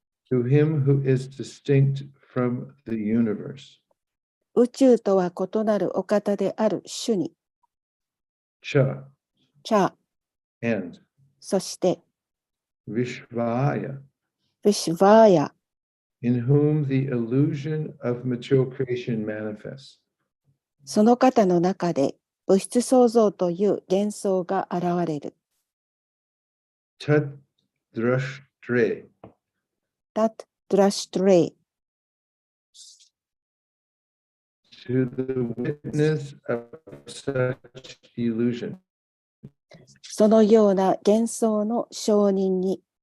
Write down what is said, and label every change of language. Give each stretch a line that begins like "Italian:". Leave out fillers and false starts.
English: to him who is distinct from the universe.
Japanese: 宇宙とは異なるお方である主に、
Sanskrit: Cha, チャー、
English: and
Japanese: そして、
Sanskrit: Vishvaya, ビシュバーヤ、
English: in whom the illusion of material creation manifests.
Japanese: その方の中で物質創造という幻想が現れる。
Sanskrit: Tat drashtre, タッドラシュトレイ、
English: to the witness of such illusion.
Japanese: そのような幻想の証人に、